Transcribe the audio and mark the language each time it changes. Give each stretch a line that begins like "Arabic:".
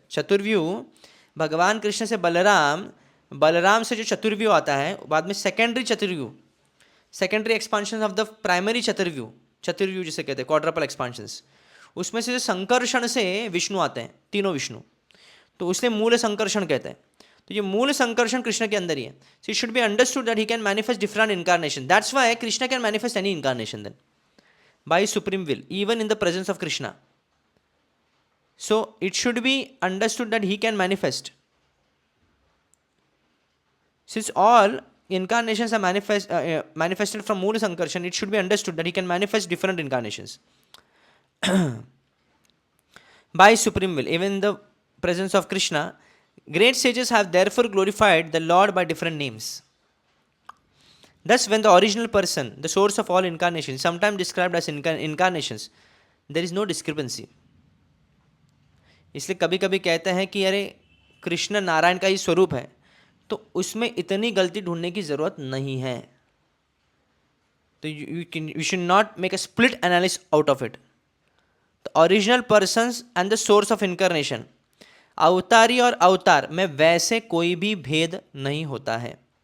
Hindi: चतुर्व्यूह भगवान कृष्ण से बलराम, बलराम से जो चतुर्व्यूह आता है, बाद में secondary चतुर्व्यूह,
English: secondary expansion of the primary
Hindi: चतुर्व्यूह जिसे कहते हैं
English: quadruple expansions,
Hindi: उसमें से संकर्षण से विष्णु आते हैं, तीनों विष्णु, तो उसलिए मूल संकर्षण कहते हैं. तो ये मूल संकर्षण कृष्ण के अंदर ही है.
English: So it should be understood that he can manifest different incarnation. That's why Krishna can manifest any incarnation then by supreme will, even in the presence of Krishna. So it should be understood that he can manifest. Since all incarnations are manifested from Moola Sankarshan, it should be understood that he can manifest different incarnations by supreme will, even in the presence of Krishna. Great sages have therefore glorified the Lord by different names. Thus, when the original person, the source of all incarnations, sometimes described as incarnations, there is no discrepancy.
Hindi: इसलिए कभी कभी कहते हैं कि अरे कृष्ण नारायण का ही स्वरूप है, तो उसमें इतनी गलती ढूंढने की ज़रूरत नहीं है.
English: तो you should not make a split analysis out of it. The original persons and the source of incarnation,
Hindi: अवतारी और अवतार में वैसे कोई भी भेद नहीं होता है.